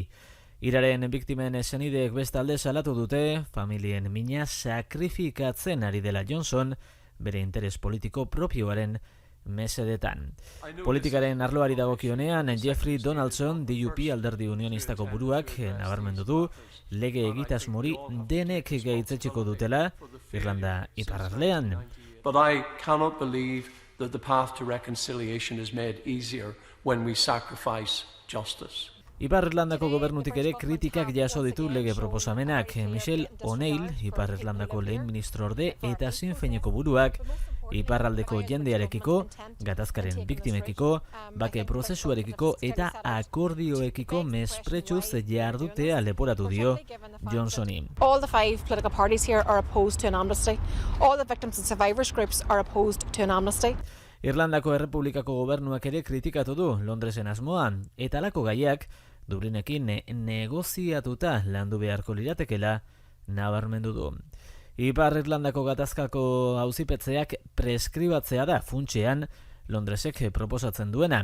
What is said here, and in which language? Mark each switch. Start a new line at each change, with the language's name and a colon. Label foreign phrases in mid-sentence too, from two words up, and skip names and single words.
Basque: Iraren biktimen senideek bestalde salatu dute familien mina sakrifikatzen ari dela Johnson bere interes politiko propioaren mesedetan. Politikaren arloari dagokionean Jeffrey Donaldson DUP alderdi unionistako buruak nabarmendu du lege egitasmori denek gaitzetxeko dutela Irlanda iparraldean.
English: But I cannot believe that the path to reconciliation is made easier when we sacrifice justice.
Basque: Ipar Irlandako gobernutik ere kritikak jaso ditu lege proposamenak. Michelle O'Neill, Ipar Irlandako lehen ministrorde eta Sinn Féineko buruak, iparraldeko jendearekiko, gatazkaren biktimekiko, bake prozesuarekiko eta akordioekiko mespretsuz jardutea leporatu dio Johnsoni.
English: All the 5 political parties here are opposed to an amnesty. All the victims and survivors groups are opposed to an amnesty.
Basque: Irlandako Errepublikako gobernuak ere kritikatu du Londresen asmoan, eta halako gaiak Dublinekin negoziatuta landu beharko liratekela nabarmendu du. Ipar Irlandako gatazkako auzipetzeak preskribatzea da funtsean Londresek proposatzen duena.